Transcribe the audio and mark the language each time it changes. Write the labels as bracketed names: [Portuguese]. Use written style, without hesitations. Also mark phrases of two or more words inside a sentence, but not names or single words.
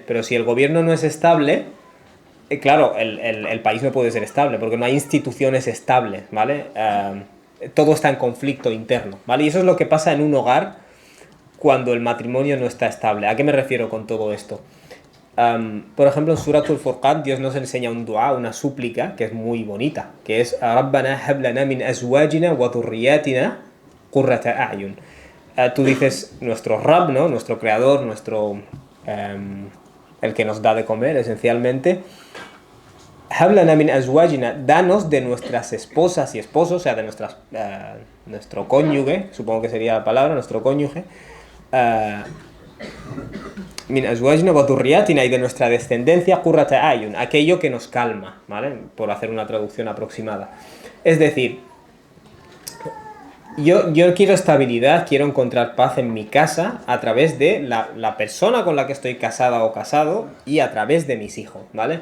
[Spanish] Pero si el gobierno no es estable, claro, el país no puede ser estable, porque no hay instituciones estables, ¿vale? Todo está en conflicto interno, ¿vale? Y eso es lo que pasa en un hogar cuando el matrimonio no está estable. ¿A qué me refiero con todo esto? Por ejemplo, en Suratul Furqan, Dios nos enseña un dua, una súplica, que es muy bonita, que es [Arabic] ربنا هب لنا من أزواجنا وذرياتنا قرة أعين. [Spanish] Tú dices, nuestro Rabb, ¿no? Nuestro creador, el que nos da de comer, esencialmente, [Arabic] هب لنا من أزواجنا, [Spanish] danos de nuestras esposas y esposos, o sea, de nuestro cónyuge, supongo que sería la palabra, nuestro cónyuge, [Arabic] من أزواجنا وذرياتنا, [Spanish] y de nuestra descendencia, [Arabic] قرة أعين, [Spanish] aquello que nos calma, ¿vale? Por hacer una traducción aproximada. Es decir, yo quiero estabilidad, quiero encontrar paz en mi casa a través de la persona con la que estoy casada o casado y a través de mis hijos, ¿vale?